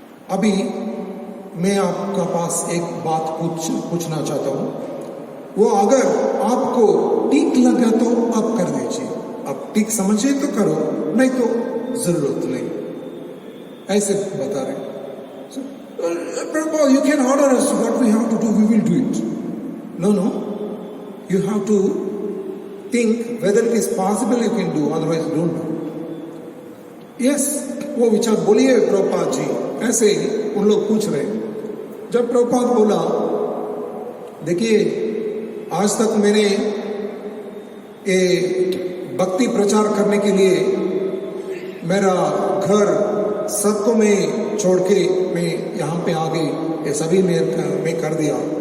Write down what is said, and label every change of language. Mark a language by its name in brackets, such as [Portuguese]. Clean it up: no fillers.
[Hindi] अभी मैं आपका पास एक बात पूछना चाहता हूं, वो अगर आपको ठीक लगा तो आप कर दीजिए, आप ठीक समझिए तो करो, नहीं तो जरूरत नहीं, ऐसे बता रहे। [English] Prabhupada, you can order us what we have to do, we will do it. No, you have to think whether it is possible you can do, otherwise don't do. [Hindi] Yes, वो विचार बोलिए प्रभुपाद जी, ऐसे ही उन लोग पूछ रहे। जब प्रभुपाद बोला, देखिए आज तक मैंने ये भक्ति प्रचार करने के लिए मेरा घर सबको मैं छोड़ के मैं यहाँ पे आ गई, ये सभी मैं कर दिया।